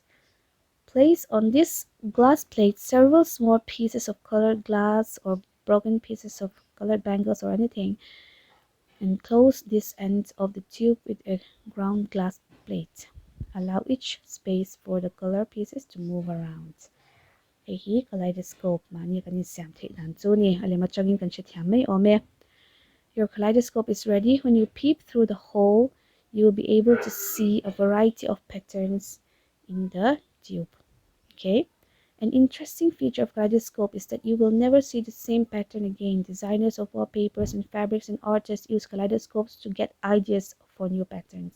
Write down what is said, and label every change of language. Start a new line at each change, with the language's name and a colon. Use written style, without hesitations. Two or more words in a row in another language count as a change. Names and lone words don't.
English: Place on this glass plate several small pieces of colored glass or broken pieces of colored bangles or anything, and close this end of the tube with a ground glass plate. Allow each space for the color pieces to move around.
Mizo: Hi kaleidoscope mani kan siam thei dan chu ni alema changin kan che thiam mai ome.
English: Your kaleidoscope is ready. When you peep through the hole, you will be able to see a variety of patterns in the tube. Okay? An interesting feature of kaleidoscope is that you will never see the same pattern again. Designers of wallpapers and fabrics and artists use kaleidoscopes to get ideas for new patterns.